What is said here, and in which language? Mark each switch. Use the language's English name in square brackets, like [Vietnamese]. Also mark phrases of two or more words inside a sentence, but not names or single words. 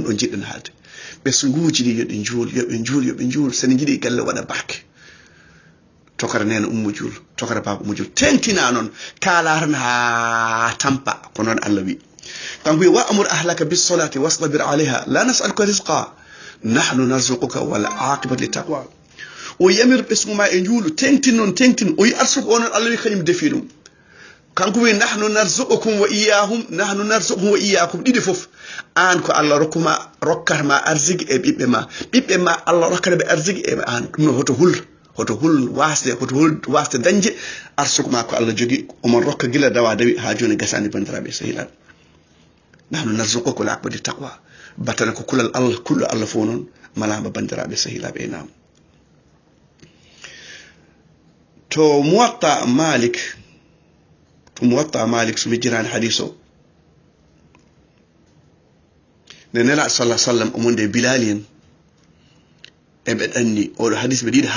[Fula] ɗo jiɗɗen haalde ɓesguji ɗi yoɓe juul sen jiɗi galle waɗa barke tokara nena ummu juul tokara baba ummu juul tentina noon kalarana ha tampa ko noon Allah wi kanko wi [Arabic] وأمر أهلك بالصلاة واصطبر عليها لا نسألك رزقا نحن نرزقك والعاقبة للتقوى [Fula] o yamir ɓesgu ma e juulu tentin o yi arsuko onon Allah wi kañum defi ɗum kanko wi [Arabic] نحن نرزقكم وإياكم [Fula] ɗiɗi fof an ko Allah rokkata ma arziki e ɓiɓɓe ma Allah rokkata ɓe arziki e an ɗum no hoto hul wasde dañde arsuko ma ko Allah jogi omon rokka gila dawa dawi ha joni gasani bandiraɓe sehilaɓe [Arabic] نحن نرزقكم والعاقبة للتقوى [Fula] batana ko kullu Allah fo non malama bandiraɓe sehilaɓe enam to muwatta malik sumi jirani hadiso ne nela [Arabic] صلى الله عليه وسلم [Fula] omonde Bilal en e be danni o hadis be didi